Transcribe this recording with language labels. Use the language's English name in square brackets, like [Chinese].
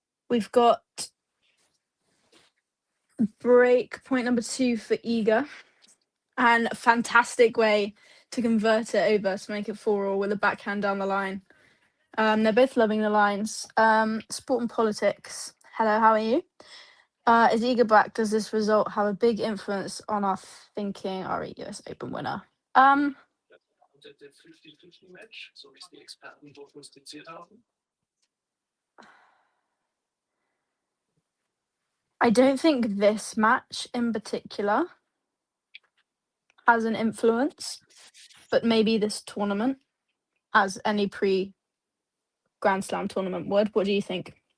[English] We've got break point number 2 for Iga, and fantastic way to convert it over to make it 4-all with a backhand down the line. They're both loving the lines. Sport and politics. Hello, how are you? Is Iga back? Does this result have a big influence on our thinking our US Open winner? [German] Der 50-50-Match, so wie es die Experten prognostiziert haben. [English] I don't think this match in particular has an influence, but maybe this tournament, as any pre-Grand Slam tournament would. What do you think?